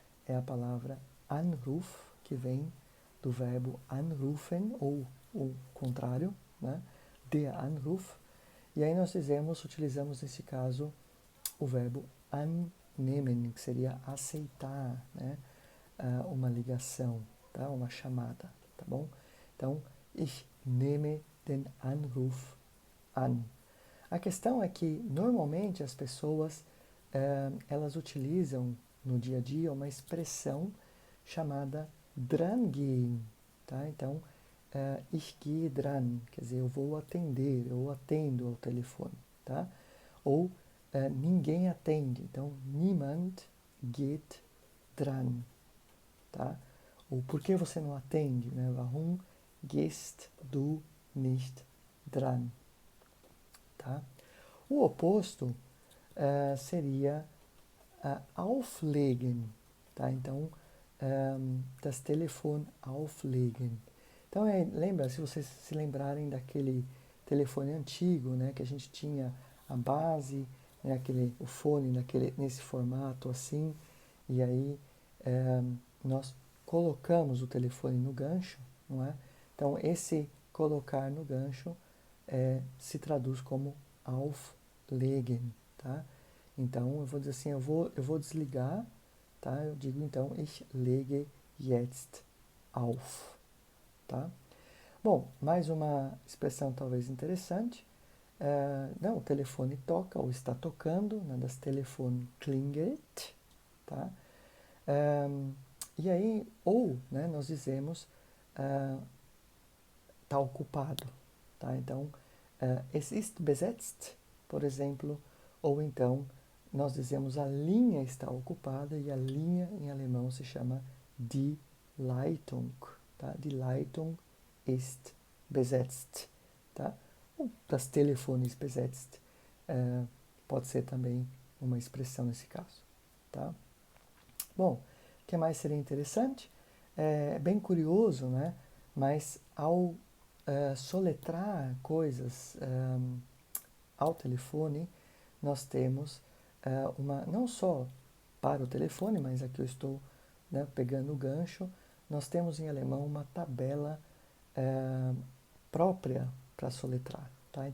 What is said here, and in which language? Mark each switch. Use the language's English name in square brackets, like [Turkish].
[Portuguese] É a palavra anruf, que vem do verbo anrufen, ou o contrário, né? [German] Der Anruf. [Portuguese] E aí nós utilizamos nesse caso o verbo annehmen, que seria aceitar, né? Uma ligação, tá? Uma chamada, tá bom? Então, [German] ich nehme den Anruf an. [Portuguese] A questão é que normalmente as pessoas elas utilizam no dia a dia uma expressão chamada drangehen, tá? Então, [German] ich gehe dran, [Portuguese] quer dizer, eu vou atender, eu atendo ao telefone, tá? Ou ninguém atende, então [German] niemand geht dran, [Portuguese] tá? Ou por que você não atende, né? [German] Warum gehst du nicht dran, [Portuguese] tá? O oposto seria auflegen, tá? Então, [German] das Telefon auflegen. [Portuguese] Então, lembra, se vocês se lembrarem daquele telefone antigo, né, que a gente tinha a base, né, o fone nesse formato assim, e aí nós colocamos o telefone no gancho, não é? Então, esse colocar no gancho se traduz como auflegen, tá? Então, eu vou dizer assim, eu vou desligar, tá? Eu digo então, [German] ich lege jetzt auf, [Portuguese] tá? Bom, mais uma expressão talvez interessante. Não, o telefone toca ou está tocando, né, [German] das Telefon klingelt, [Portuguese] tá? E aí, ou, né, nós dizemos, está ocupado, tá? Então, [German] es ist besetzt, [Portuguese] por exemplo, ou então nós dizemos a linha está ocupada e a linha em alemão se chama [German] die Leitung, [Portuguese] tá? [German] Die Leitung ist besetzt, tá? [Portuguese] Ou [German] das Telefones besetzt, [Portuguese] pode ser também uma expressão nesse caso, tá? Bom, o que mais seria interessante? É bem curioso, né? Mas ao soletrar coisas ao telefone, nós temos não só para o telefone, mas aqui eu estou, né, pegando o gancho, nós temos em alemão uma tabela própria para soletrar, tá?